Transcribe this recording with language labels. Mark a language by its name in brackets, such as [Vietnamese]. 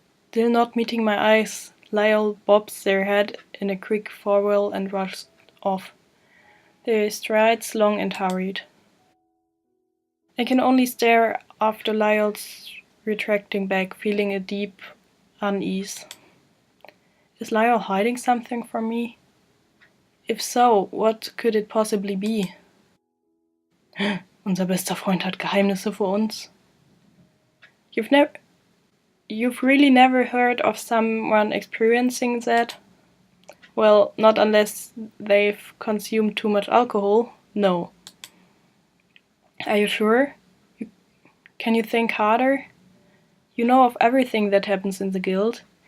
[English] Still not meeting my eyes, Lyell bobs their head in a quick farewell and rushes off, their strides long and hurried. I can only stare after Lyell's retracting back, feeling a deep unease. Is Lyell hiding something from me? If so, what could it possibly be? [German] Unser bester Freund hat Geheimnisse vor uns. [English] You've really never heard of someone experiencing that? Well, not unless they've consumed too much alcohol. No. Are you sure? Can you think harder? You know of everything that happens in the guild.